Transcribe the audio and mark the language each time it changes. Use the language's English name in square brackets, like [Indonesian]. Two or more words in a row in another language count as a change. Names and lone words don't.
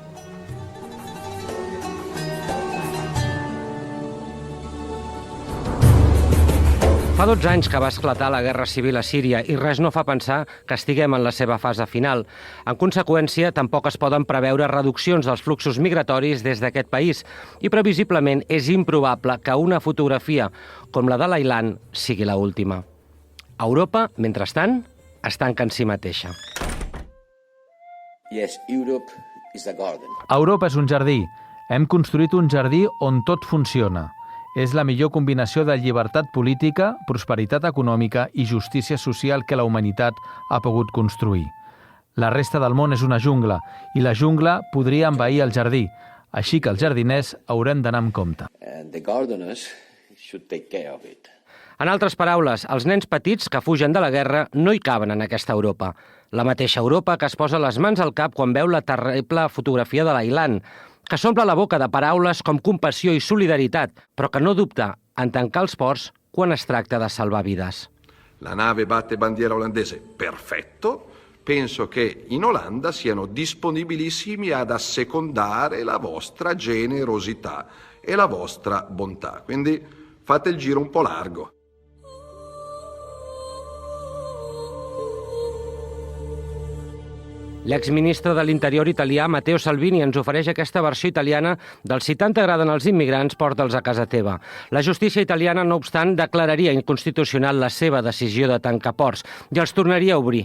[Catalan] Fa 12 anys que va esclatar la guerra civil a Síria i res no fa pensar que estiguem en la seva fase final. En conseqüència, tampoc es poden preveure reduccions dels fluxos migratoris des d'aquest país i previsiblement és improbable que una fotografia com la de l'Aylan sigui l'última. Europa, mentrestant, es tanca en si mateixa. [English] Yes, Europe is a garden. [Catalan] Europa és un jardí. Hem construït un jardí on tot funciona. És la millor combinació de llibertat política, prosperitat econòmica i justícia social que la humanitat ha pogut construir. La resta del món és una jungla, i la jungla podria envair el jardí, així que els jardiners haurem d'anar amb compte. [English] And the gardeners should take care of it. [Catalan] En altres paraules, els nens petits que fugen de la guerra no hi caben en aquesta Europa. La mateixa Europa que es posa les mans al cap quan veu la terrible fotografia de l'Aylan, que s'omple la boca de paraules com compassió i solidaritat, però que no dubta en tancar els ports quan es tracta de salvar vides. [Italian] La nave batte bandiera olandese, perfetto. Penso che in Olanda siano disponibilissimi ad assecondare la vostra generosità e la vostra bontà. Quindi fate il giro un po' largo. [Catalan] L'exministre de l'Interior italià, Matteo Salvini, ens ofereix aquesta versió italiana del "Si tant t'agraden els immigrants, porta'ls a casa teva". La justícia italiana, no obstant, declararia inconstitucional la seva decisió de tancar ports i els tornaria a obrir.